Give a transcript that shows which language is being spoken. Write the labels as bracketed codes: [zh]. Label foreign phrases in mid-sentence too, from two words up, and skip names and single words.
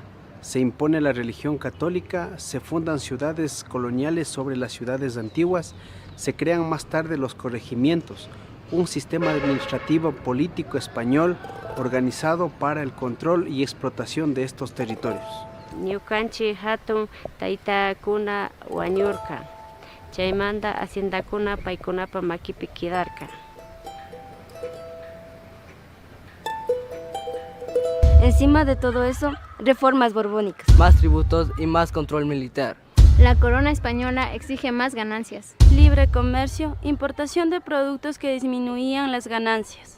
[es] Se impone la religión católica, se fundan ciudades coloniales sobre las ciudades antiguas, se crean más tarde los corregimientos, un sistema administrativo político español organizado para el control y explotación de estos territorios. [qu] Ñukanchi hatun taytakuna wañurka, chaymanta haciendakuna paykunapa makipi kidarka. [es] Encima de todo eso, reformas borbónicas. Más tributos y más control militar. La corona española exige más ganancias. Libre comercio, importación de productos que disminuían las ganancias.